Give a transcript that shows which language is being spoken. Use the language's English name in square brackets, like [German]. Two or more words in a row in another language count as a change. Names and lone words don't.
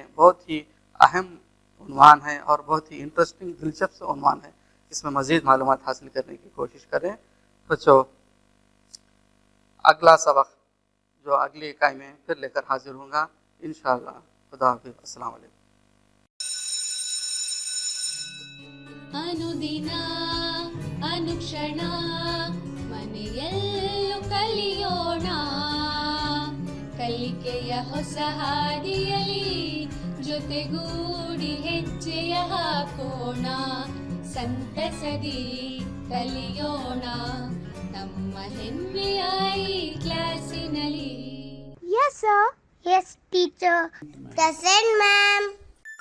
[Urdu] بہت ہی اہم عنوان ہے اور بہت ہی انٹرسٹنگ، دلچسپ عنوان ہے، اس میں مزید معلومات حاصل کرنے کی کوشش کریں. بچوں اگلا سبق جو اگلی اکائی میں پھر لے کر حاضر ہوگا ان شاء اللہ. خدا حافظ, [Arabic] السلام عليكم. [Kannada] ಅನುದಿನ ಅನುಕ್ಷಣ ಮನೆಯಲ್ಲೂ ಕಲಿಯೋಣ, ಕಲಿಕೆಯ ಹೊಸ ಹಾದಿಯಲ್ಲಿ ಜೊತೆಗೂಡಿ ಹೆಜ್ಜೆಯ ಹಾಕೋಣ, ಸಂತಸದಿ ಕಲಿಯೋಣ ನಮ್ಮ ಹೆಮ್ಮೆಯ ಈ ಕ್ಲಾಸಿನಲ್ಲಿ. [English] Yes, sir. Yes, teacher. Present, ma'am.